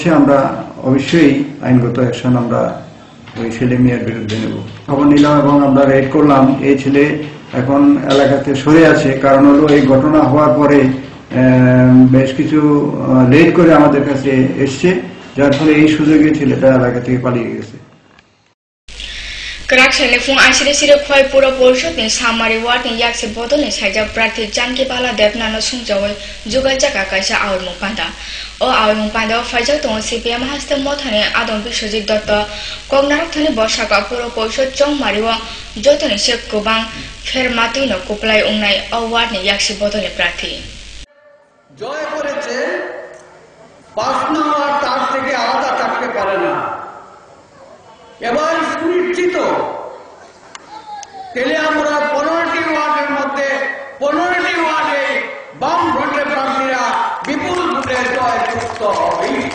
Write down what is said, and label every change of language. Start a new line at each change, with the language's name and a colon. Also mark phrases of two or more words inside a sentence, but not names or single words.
Bangla: আমরা অবশ্যই আইনগত অ্যাকশন আমরা ওই সেলিম মিয়ার বিরুদ্ধে নেব। খবর নিলাম এবং আমরা রেড করলাম। এই ছেলে এখন এলাকাতে সরে আছে। কারণ হলো এই ঘটনা হওয়ার পরে বেশ কিছু লেট করে আমাদের কাছে এসছে, যার ফলে এই সুযোগে ছেলেটা এলাকা থেকে পালিয়ে গেছে।
Kok Borok: Krakshani fung asire sire khoi pura porshot ni samari wat ni yak se bodol ni saija prathi janki bala devna no sungjawe jugal jaka kaisa aul mupanda o aul mupanda faja to CPM haste mothane adon biswajit dotto kognarak thani borsaka pura porshot chong mariwa jotoni shek kobang fer matui no koplai ungnai o wat ni yak se bodol ni prathi
Bangla: জয় করেছে 5 নম্বর তার থেকে আলাদা থাকতে পারে না। এবার সুনিশ্চিত তেলিয়ামুড়া 15টি ওয়ার্ডের মধ্যে 15টি ওয়ার্ডে বাম ভোটে প্রার্থীরা বিপুল ভোটে জয়যুক্ত হবে।